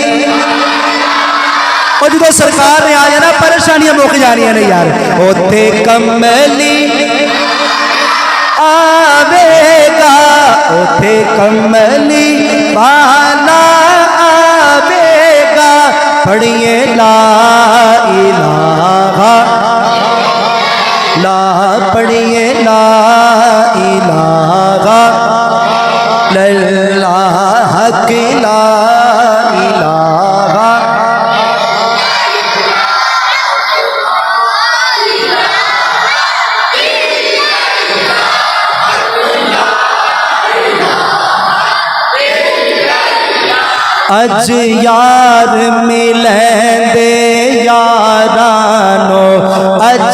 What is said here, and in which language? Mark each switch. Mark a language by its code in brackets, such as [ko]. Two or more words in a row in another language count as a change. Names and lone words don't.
[pa] اور جو سرکار نے آ جانا پریشانیاں مک جانیاں نے یار، اوتے کملی آوے گا، اوتے کملی والا آوے گا، پڑھیے [ar] لا إله, [pa] لا پڑھیے [ar] لا إله إلا الله [pa] کی [ar] لا إله. [pa] اج یار ملیندے یارانو، اج